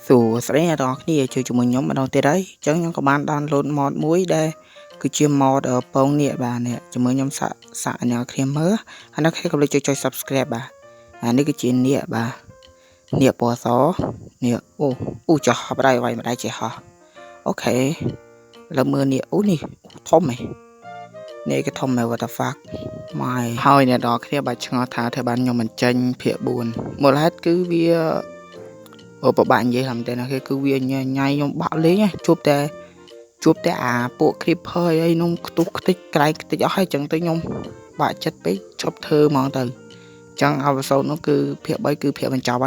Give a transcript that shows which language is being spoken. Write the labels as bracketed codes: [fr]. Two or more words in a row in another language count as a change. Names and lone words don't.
[km] សួស្តីអ្នកនរគ្នាជួយជាមួយខ្ញុំម្ដងទៀតហើយអញ្ចឹងខ្ញុំក៏បាន [en] download mod [km] មួយដែលគឺជា mod ពងនេះបាទនេះជាមួយខ្ញុំសាកអ្នកគ្នាមើលហើយអ្នកគ្នា កុំភ្លេចចុច subscribe បាទអានេះគឺជានេះបាទនេះពណ៌សនេះអូចោះបដៃវាយម្ដាយចេះហោះអូខេលើមើលនេះ អូនេះធំហ៎នេះក៏ធំមែន [en] what the fuck [km] ម៉ែហើយអ្នកនរគ្នាបាទឆ្ងល់ថាធ្វើបានខ្ញុំមិនចេញភាគ4មូលហេតុគឺវាប្របាក់និយាយហ្នឹងតែគេគឺវាញ៉ៃខ្ញុំបាក់លេងជួបតែអាពួក creeper អីនោះខ្ទុះខ្ទេចក្រែងខ្ទេចអស់ហើយចឹងទៅខ្ញុំបាក់ចិត្តពេកឈប់ធ្វើហ្មងទៅចឹងអវសូននោះគឺភាគ3គឺភាគបញ្ចប់